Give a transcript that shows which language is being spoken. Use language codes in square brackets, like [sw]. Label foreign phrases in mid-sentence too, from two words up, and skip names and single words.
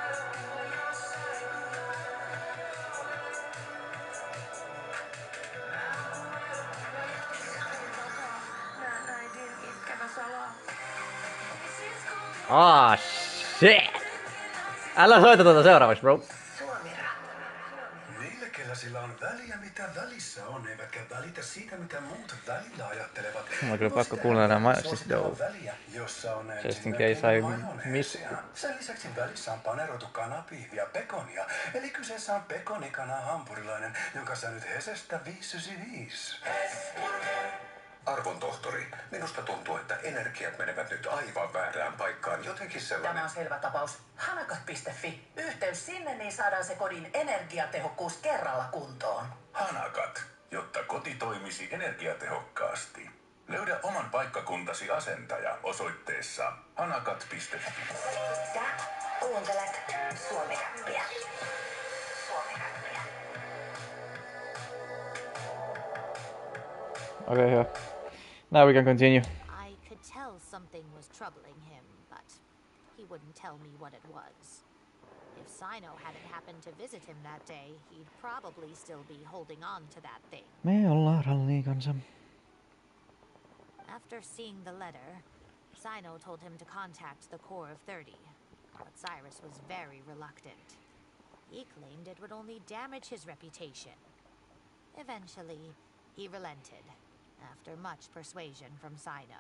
[en] Ah, shit! [fi] Älä soita tuota seuraavaksi, bro. Niille, kellä sillä on väliä, mitä välissä on, eivätkä välitä siitä, mitä muut välillä ajattelevat. Mulla on kyllä pakko kuunnella nämä siis väliä, jossa on [en] just in case I miss. [fi] Sen lisäksi välissä on paneroitu kanapiiviä pekonia, eli kyseessä on pekonikana hampurilainen, jonka sä nyt Hesestä 595. Arvon tohtori, minusta tuntuu, että energiat menevät nyt aivan väärään paikkaan. Jotenkin sellainen... Tämä on selvä tapaus. Hanakat.fi. Yhteys sinne, niin saadaan se kodin energiatehokkuus kerralla kuntoon. Hanakat, jotta koti toimisi energiatehokkaasti. Löydä oman paikkakuntasi asentaja osoitteessa hanakat.fi. Sä kuuntelet Suomi-räppiä. Suomi-räppiä. [en] Okay, yeah. Now we can continue. I could tell something was troubling him, but he wouldn't tell me what it was. If Sino hadn't happened to visit him that day, he'd probably still be holding on to that thing. [fi] Me ollaan rallikansa. [en] After seeing the letter, Sino told him to contact the Core of 30, but Cyrus was very reluctant. He claimed it would only damage his reputation. Eventually, he relented, after much persuasion from Sino.